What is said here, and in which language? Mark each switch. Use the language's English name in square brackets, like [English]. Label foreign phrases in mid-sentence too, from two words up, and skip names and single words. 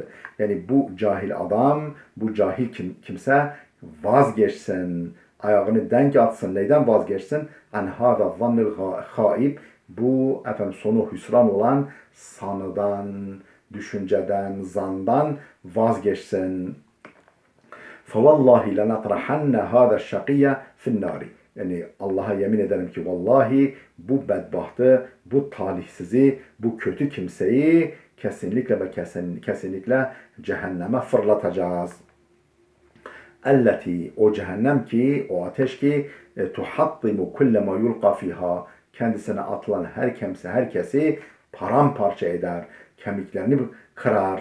[Turkish] Yani bu cahil adam, bu cahil kimse vazgeçsin, ayağını denk atsın. Neyden vazgeçsin? [Arabic] عن هذا الظن الخائب. [Turkish] Bu efendim sonu hüsran olan sanıdan, düşünceden, zandan vazgeçsin. [Arabic] فَوَاللّٰهِ لَنَطْرَحَنَّ هَذَا الشَّقِيَّ فِي النَّارِ. [Turkish] Yani Allah'a yemin ederim ki vallahi bu bedbahtı, bu talihsizi, bu kötü kimseyi kesinlikle ve kesinlikle cehenneme fırlatacağız. Elleti, o cehennem ki, o ateş ki [Arabic] تحطم كل ما يلقى فيها, [Turkish] kendisine atılan herkesi paramparça eder, kemiklerini kırar.